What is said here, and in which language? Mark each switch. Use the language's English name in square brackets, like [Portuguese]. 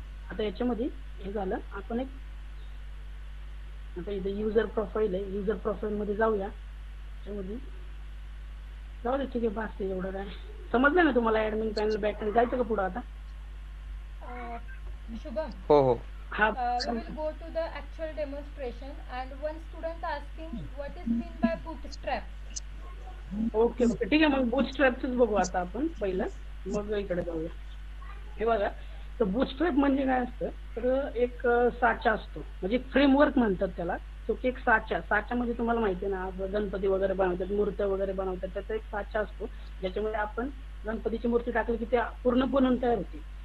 [Marathi] आता याच्यामध्ये हे झालं, आपण एक आता इथे युजर प्रोफाईल आहे, युजर प्रोफाईल मध्ये जाऊया. त्याच्यामध्ये जाऊ दे, ठीक आहे, बास आहे एवढं. काय समजलं ना तुम्हाला? ऍडमिन पॅनल बॅकएंड जायचं का पुढे आता? शुभम, हो हो हा [English] we will go to the actual demonstration and one student asking what is mean by bootstrap. [Marathi] Okay okay, ठीक आहे. मग बूटस्ट्रॅपच बघू आता आपण पहिलं, मग इकडे जाऊया. हे बघा, तर बूटस्ट्रॅप म्हणजे काय असतं, तर एक साचा असतो, म्हणजे फ्रेमवर्क म्हणतात त्याला. तो एक साच्यामध्ये तुम्हाला माहिती आहे ना, गणपती वगैरे बनवतात, मूर्त्या वगैरे बनवतात, त्याचा एक साचा असतो ज्याच्यामध्ये आपण गणपतीची मूर्ती टाकली की त्या पूर्ण बनवून तयार होते.